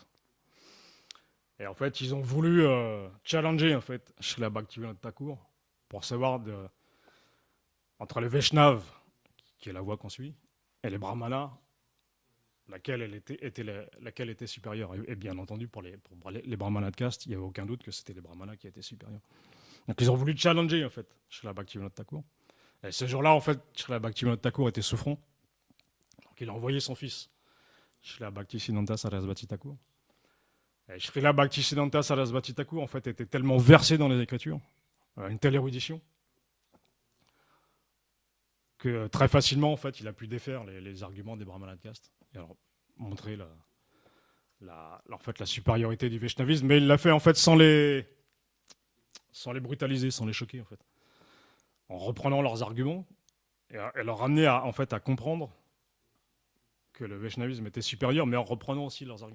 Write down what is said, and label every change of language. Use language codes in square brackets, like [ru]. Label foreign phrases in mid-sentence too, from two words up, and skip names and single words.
[fr] Et en fait, ils ont voulu challenger, en fait, Srila Bhaktisiddhanta Thakur pour savoir entre les Vaishnavas, qui est la voie qu'on suit, et les Brahmanas, laquelle était supérieure. Et bien entendu, pour les Brahmanas de caste, il n'y avait aucun doute que c'était les Brahmanas qui étaient supérieurs. Donc ils ont voulu challenger, en fait, Srila Bhaktisiddhanta Thakur. Et ce jour-là, en fait, Srila Bhaktisiddhanta Thakur était souffrant. Donc il a envoyé son fils, Srila Bhaktisiddhanta Sarasvati Thakur. Et Srila Bhaktisiddhanta Sarasvati Thakur, en fait, était tellement versé dans les Écritures, une telle érudition, que très facilement, en fait, il a pu défaire les arguments des Brahmanas de caste et alors montrer en fait, la supériorité du Vaishnavisme, mais il l'a fait en fait sans les brutaliser, sans les choquer, en fait, en reprenant leurs arguments et leur ramener en fait, à comprendre que le Vaishnavisme était supérieur, mais en reprenant aussi leurs arguments.